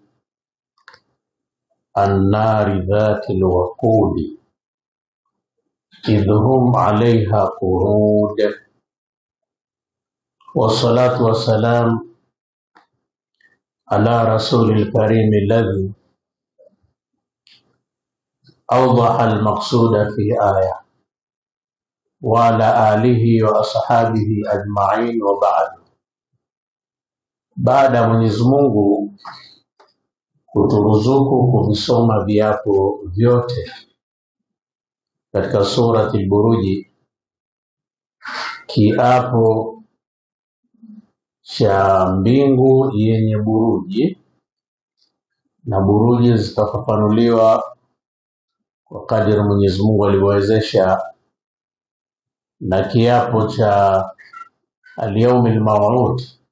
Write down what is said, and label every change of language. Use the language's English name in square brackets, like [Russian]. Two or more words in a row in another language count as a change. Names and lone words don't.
[Arabic] النار ذات الوقود إذ هم عليها قعود، والصلاة والسلام على رسول الكريم الذي أوضح المقصود في آية وعلى آله وأصحابه أجمعين وبعد. [Swahili] Baada ya Mwenyezi Mungu kuturuzuku kuvisoma viapo vyote katika surati al-Buruji, kiapo cha mbingu yenye buruji, na buruji zitafafanuliwa kwa kadiri Mwenyezi Mungu aliwezesha, na kiapo cha [Arabic] اليوم الموعود,